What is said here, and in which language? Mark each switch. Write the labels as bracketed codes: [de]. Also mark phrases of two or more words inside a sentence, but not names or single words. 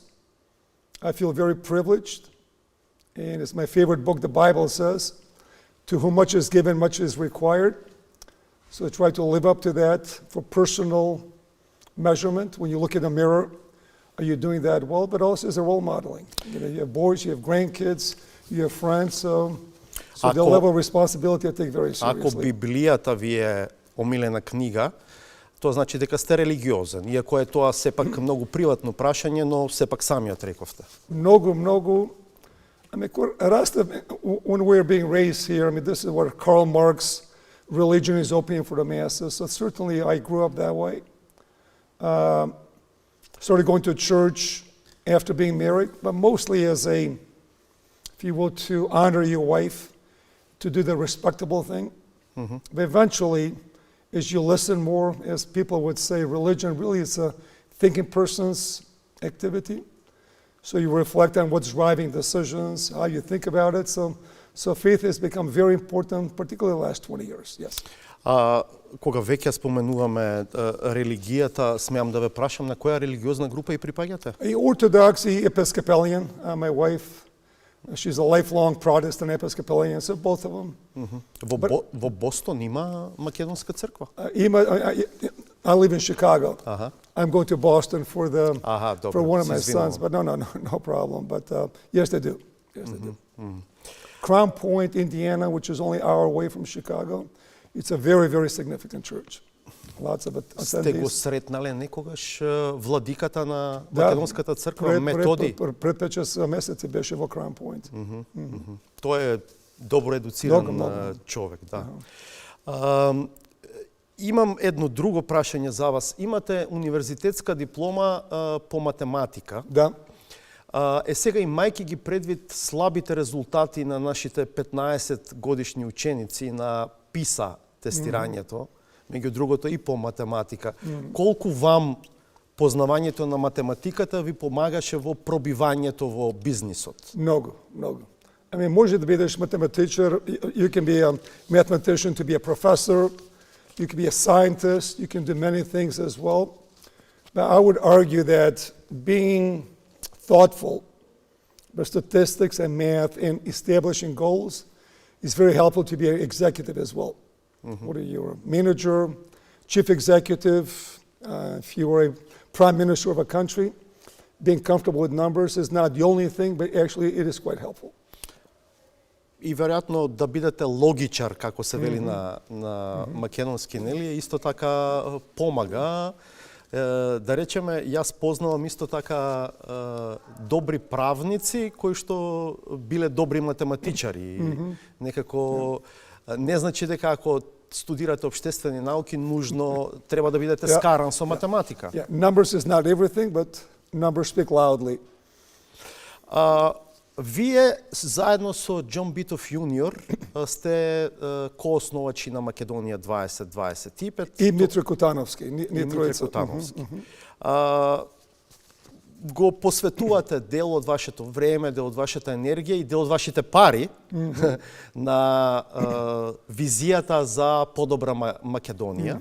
[en] I feel very privileged, and it's my favorite book, the Bible says, to whom much is given, much is required. So I try to live up to that for personal measurement. When you look in the mirror, are you doing that well? But also as a role modeling. You have boys, you have grandkids, you have friends, so the level of responsibility I take very seriously. [mk] Ако Библијата ви е омилена книга, тоа значи дека сте религиозен. Иако е тоа сепак многу приватно прашање, но сепак самиот рековте. Много. [en] I mean, when we're being raised here, I mean, this is what Karl Marx, religion is opium for the masses. So certainly I grew up that way. Started going to church after being married, but mostly as a, if you will, to honor your wife, to do the respectable thing. But eventually, as you listen more, as people would say, religion really is a thinking person's activity. So you reflect on what's driving decisions, how you think about it. So faith has become very important, particularly the last 20 years, yes. [mk] Кога веќе споменуваме религијата, смеам да ве прашам на која религиозна група и припаѓате? [en] Orthodox, Episcopalian. My wife, she's a lifelong Protestant Episcopalian, so both of them. [mk] Во Бостон има македонска црква? [en] I live in Chicago. I'm going to Boston for one of my sons, but no problem. But yes, they do. Yes, they do. Crown Point, Indiana, which is only an hour away from Chicago, it's a very, very significant church. Lots of attendees. [mk] Сте го сретнале некогаш владиката на македонската црква, Методи? Пред 5 месеци беше во Crown Point. Тој е добро едуциран човек, да. Имам едно друго прашање за вас. Имате универзитетска диплома по математика. Да. Сега имајќи ги предвид слабите резултати на нашите 15 годишни ученици на ПИСА тестирањето, меѓу другото и по математика, колку вам познавањето на математиката ви помагаше во пробивањето во бизнисот? Много. [en] I mean, [mk] може да бидеш математичар, [en] you can be a mathematician to be a professor, you can be a scientist, you can do many things as well. But I would argue that being thoughtful about statistics and math and establishing goals is very helpful to be an executive as well. Whether you're a manager, chief executive, if you were a prime minister of a country, being comfortable with numbers is not the only thing, but actually it is quite helpful. [mk] И веројатно да бидете логичар, како се вели на македонски, нели, исто така помага. Да речеме, јас познавам исто така добри правници кои што биле добри математичари. Некако не значи дека ако студирате обштествени науки нужно треба да бидете скаран со математика. [en] Numbers is not everything, but numbers speak loudly. [mk] Вие заедно со Џон Битов јуниор сте коосновачи на Македонија 2025. И Митро Котановски. Го посветувате дел од вашето време, дел од вашата енергија и дел од вашите пари на визијата за подобра Македонија.